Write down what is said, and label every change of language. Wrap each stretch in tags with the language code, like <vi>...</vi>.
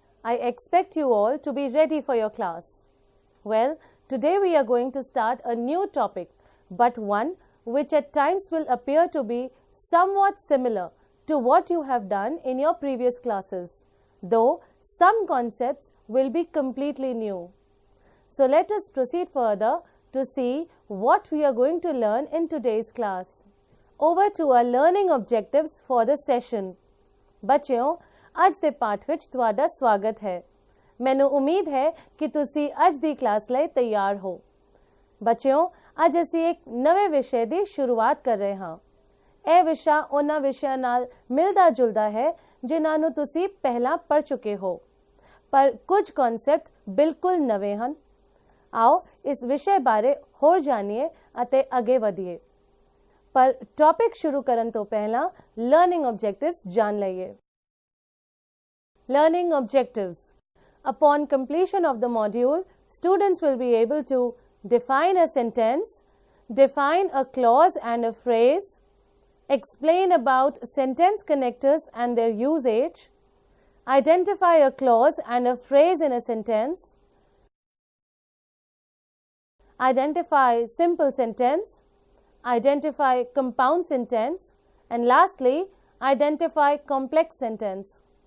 <en>I expect you all to be ready for your class. Well, today we are going to start a new topic, but one which at times will appear to be somewhat similar to what you have done in your previous classes, though some concepts will be completely new. So let us proceed further to see what we are going to learn in today's class. Over to our learning objectives for the session.</en> <pa>ਬੱਚਿਓ, ਅੱਜ ਦੇ ਪਾਠ ਵਿੱਚ ਤੁਹਾਡਾ ਸਵਾਗਤ ਹੈ। ਮੈਨੂੰ ਉਮੀਦ ਹੈ ਕਿ ਤੁਸੀਂ ਅੱਜ ਦੀ ਕਲਾਸ ਲਈ ਤਿਆਰ ਹੋ। ਬੱਚਿਓ, ਅੱਜ ਅਸੀਂ ਇੱਕ ਨਵੇਂ ਵਿਸ਼ੇ ਦੀ ਸ਼ੁਰੂਆਤ ਕਰ ਰਹੇ ਹਾਂ। ਇਹ ਵਿਸ਼ਾ ਉਹਨਾਂ ਵਿਸ਼ਿਆਂ ਨਾਲ ਮਿਲਦਾ ਜੁਲਦਾ ਹੈ ਜਿਨ੍ਹਾਂ ਨੂੰ ਤੁਸੀਂ ਪਹਿਲਾਂ ਪੜ੍ਹ ਚੁੱਕੇ ਹੋ, ਪਰ ਕੁਝ ਕਨਸੈਪਟ ਬਿਲਕੁਲ ਨਵੇਂ ਹਨ। ਆਓ ਇਸ ਵਿਸ਼ੇ ਬਾਰੇ ਹੋਰ ਜਾਣੀਏ ਅਤੇ ਅੱਗੇ ਵਧੀਏ। पर टॉपिक शुरू करन तो पहला लर्निंग ऑब्जेक्टिव्स जान लइए।</pa> <en>Learning objectives. Upon completion of the module, students will be able to define a sentence, define a clause and a phrase, explain about sentence connectors and their usage, identify a clause and a phrase in a sentence, identify simple sentence, identify compound sentence, and lastly, identify complex sentence.</en>